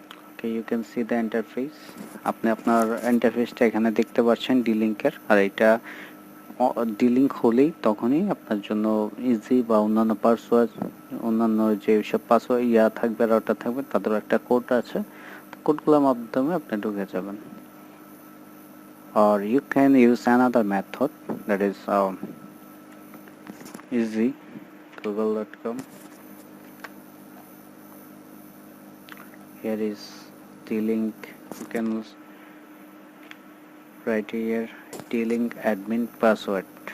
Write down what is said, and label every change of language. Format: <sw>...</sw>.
<en>Okay, you can see the interface.</en> <bn>আপনি আপনার ইন্টারফেসটা এখানে দেখতে পাচ্ছেন ডিলিংকের, আর এটা ডিলিংক হলেই তখনই আপনার জন্য ইজি বা অন্যান্য পাসওয়ার্ড অন্যান্য যে সব পাসওয়ার্ড থাকবে রাউটার থাকবে তাদের একটা কোড আছে, তো কোডগুলোর মাধ্যমে আপনি ঢুকে যাবেন।</bn> <en>Or you can use another method, that is easy. Google.com. Here is Dlink. You can write here Dlink admin password.</en>